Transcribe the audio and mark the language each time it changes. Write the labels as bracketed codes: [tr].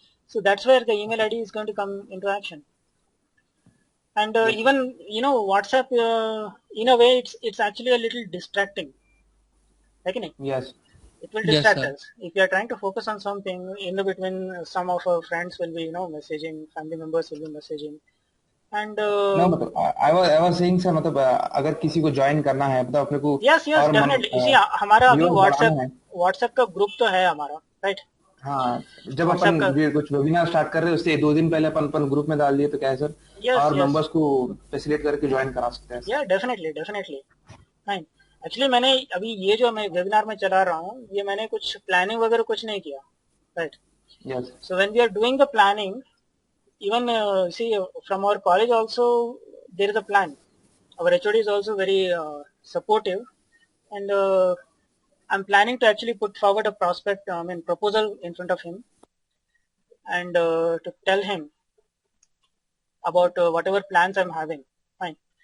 [en] So that's where the email ID is going to come into action. And even, you know, WhatsApp, in a way, it's actually a little distracting. Yes. It will distract us. If we are trying to focus on something, in the between, some of our friends will be, you know, messaging, family members will be messaging. And [hi] no, मतलब [en] I was saying sir, [hi] मतलब अगर किसी को join करना है, मतलब अपने को yes, definitely. इसी हमारा अभी WhatsApp का ग्रुप तो है हमारा, right? हाँ, जब अपन कुछ वेबिनार स्टार्ट कर रहे हैं उससे 2 दिन पहले अपन ग्रुप में डाल दिए तो क्या है सर, और मेंबर्स को फैसिलिटेट करके ज्वाइन करा सकते हैं. [en] Yeah, definitely. Fine. [hi] एक्चुअली मैंने अभी ये जो मैं वेबिनार में चला रहा हूँ, ये मैंने कुछ प्लानिंग वगैरह कुछ नहीं किया, right? Yes. [en] So when we are doing the planning, even see from our college also there is a plan. Our HOD is also very supportive, and I'm planning to actually put forward a proposal in front of him, and to tell him about whatever plans I'm having. Fine.